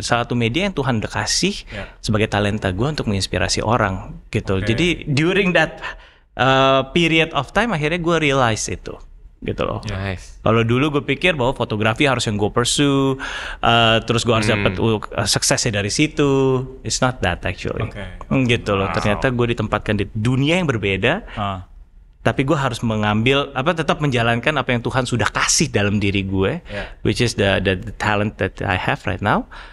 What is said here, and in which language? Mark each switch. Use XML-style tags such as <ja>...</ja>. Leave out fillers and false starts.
<id>Salah satu media yang Tuhan udah kasih sebagai talenta gue untuk menginspirasi orang gitu. Jadi</id> <en>during that period of time,</en> <id>akhirnya gue realize itu. Gitu loh.</id> <en>Nice.</en> <id>Kalau dulu gue pikir bahwa fotografi harus yang gue pursue, terus gue harus dapat suksesnya dari situ.</id> <en>It's not that actually.</en> <id>Gitu loh. Ternyata gue ditempatkan di dunia yang berbeda, tapi gue harus mengambil tetap menjalankan apa yang Tuhan sudah kasih dalam diri gue,</id> <en>which is the talent that I have right now.</en>